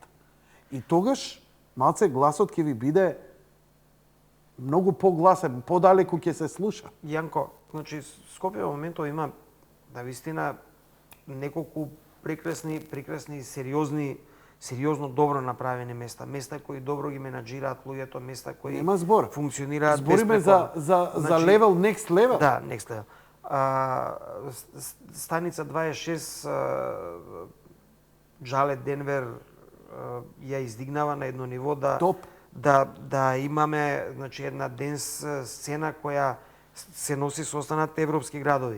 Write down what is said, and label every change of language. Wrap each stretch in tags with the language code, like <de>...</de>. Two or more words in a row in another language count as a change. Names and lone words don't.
<mk>И тогаш малце гласот ќе ви биде многу погласен, подалеку ќе се слуша. Јанко, значи Скопје во моментот има навистина неколку прекрасни, сериозно добро направени места кои добро ги менаџираат луѓето, места кои Нема збор. функционираат Збориме за Значи, левел,</mk> <en>next level. Да, next level.</en> <mk>Станица 26 Джале Денвер ја издигнава на едно ниво Топ. да имаме, значи, една денс сцена која се носи со останатите европски градови.</mk>